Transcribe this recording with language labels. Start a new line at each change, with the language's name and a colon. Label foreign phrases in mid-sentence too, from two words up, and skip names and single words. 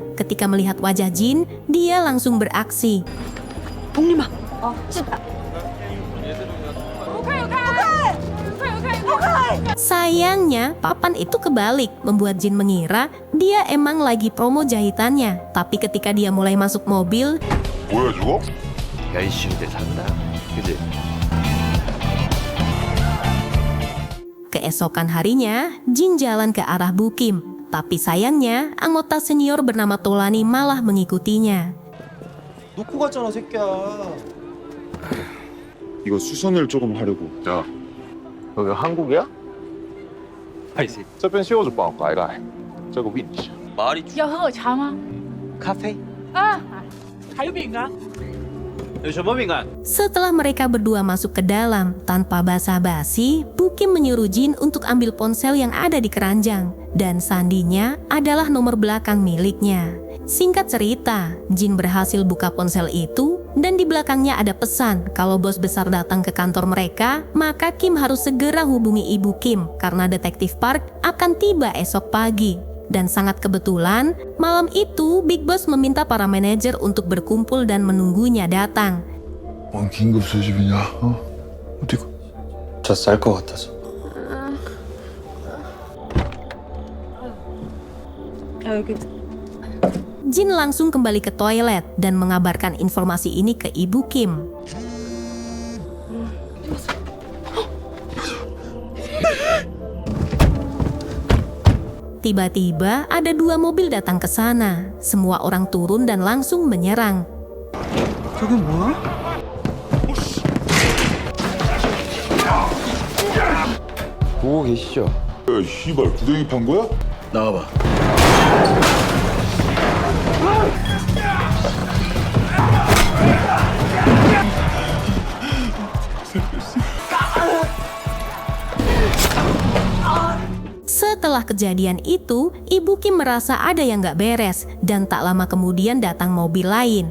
Indonesian: Ketika melihat wajah Jin, dia langsung beraksi.
Korean: 복림아.
Indonesian: Sayangnya, papan itu kebalik, membuat Jin mengira dia emang lagi promo jahitannya. Tapi ketika dia mulai masuk mobil,
Korean: 뭐야 저거? 열심히 산다. 그지?
Indonesian: keesokan harinya, Jin jalan ke arah Bu Kim. Tapi sayangnya, anggota senior bernama Tolani malah mengikutinya.
Korean: 놓고 갔잖아 새끼야. 이거 수선을 조금 하려고. 야, 여기 한국이야?
Chinese: 派系这边袖子不好改改，这个问题。
Korean: 말이
Chinese: 要喝我茶吗？咖啡啊，还有饼干。有什么饼干？
Indonesian: Setelah mereka berdua masuk ke dalam, tanpa basa-basi, Bukim menyuruh Jin untuk ambil ponsel yang ada di keranjang. Dan sandinya adalah nomor belakang miliknya. Singkat cerita, Jin berhasil buka ponsel itu dan di belakangnya ada pesan kalau bos besar datang ke kantor mereka, maka Kim harus segera hubungi ibu Kim karena detektif Park akan tiba esok pagi. Dan sangat kebetulan, malam itu
English: Big Boss
Indonesian: meminta para manajer untuk berkumpul dan menunggunya datang.
Korean: 뭔 긴급 수집이냐? 어디 저쌀 것 같아서. 여기
Indonesian: Jin langsung kembali ke toilet dan mengabarkan informasi ini ke ibu Kim. Tiba-tiba ada 2 mobil datang ke sana. Semua orang turun dan langsung menyerang.
Korean: 저게 뭐야? 보고 계시죠? 야, 씨발 구덩이 판 거야? 나와봐.
Indonesian: Setelah kejadian itu, Ibu Kim merasa ada yang gak beres dan tak lama kemudian datang mobil lain.